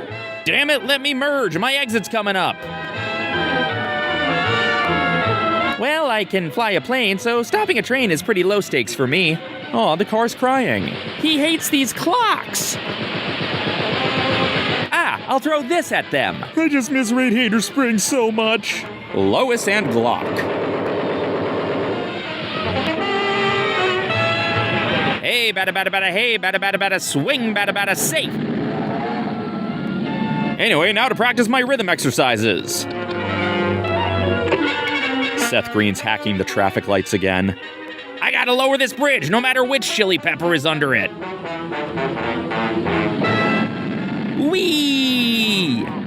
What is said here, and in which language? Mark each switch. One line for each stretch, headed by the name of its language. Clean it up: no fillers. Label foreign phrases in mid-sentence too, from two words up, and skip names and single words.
English: Damn it, let me merge, my exit's coming up. Well, I can fly a plane, so stopping a train is pretty low stakes for me. Aw, the car's crying. He hates these clocks! Ah, I'll throw this at them. I just miss Radiator Springs so much. Lois and Glock. Hey, bada bada bada, hey, bada bada bada, swing, bada bada, safe. Anyway, now to practice my rhythm exercises. Seth Green's hacking the traffic lights again. I gotta lower this bridge, no matter which chili pepper is under it. Whee!